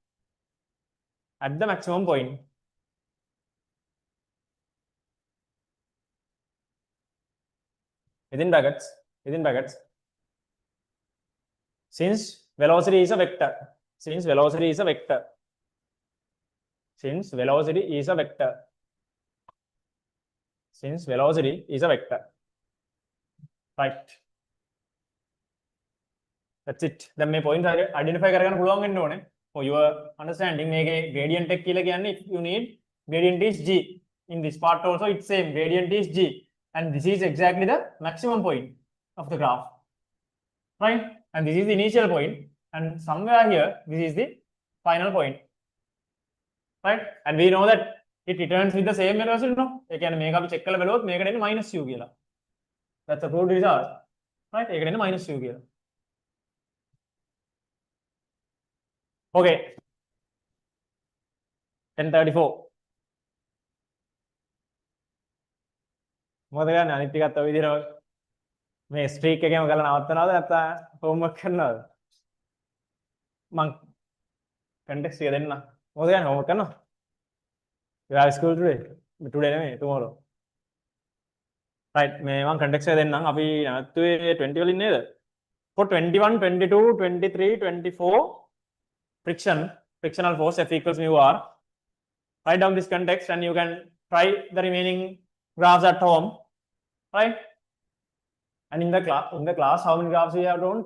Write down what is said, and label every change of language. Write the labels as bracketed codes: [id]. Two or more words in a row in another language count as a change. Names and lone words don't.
[en] within brackets since velocity is a vector right. That's it. Then [si] මේ [en] point identify [si] කරගන්න පුළුවන් වෙන්න ඕනේ. [en] For your understanding, මේකේ gradient [si] එක කියලා කියන්නේ [en] if you need gradient is g. In this part also it's same, gradient is g, and this is exactly the maximum point of the graph, right? And this is the initial point, and somewhere here this is the final point, right? And we know that it returns with the same velocity, no? [si] ඒ කියන්නේ මේක අපි check කරලා බලුවොත් මේකට එන්නේ -u කියලා. [en] That's a good result, right? [si] ඒකට එන්නේ -u කියලා. Okay, 10:34. මොකද ගන්න අනිත් ටිකත් ඔය විදිහට මේ ස්ට්‍රීක් එකේම කරලා නවත්තනවද නැත්නම් හෝම්වර්ක් කරනවද? මං කන්ටෙක්ස්ට් එක දෙන්න. මොකද ගන්න හෝම්වර්ක් කරනවද? [en] You have school today? Today නෙමෙයි, tomorrow. Right, [si] මේ මං කන්ටෙක්ස්ට් එක දෙන්නම්. අපි නැත්තුවේ 20 වලින් නේද? [en] For 21, 22, 23, 24 frictional force F equals mu r. Write down this context and you can try the remaining graphs at home, right? And in the class how many graphs we have drawn?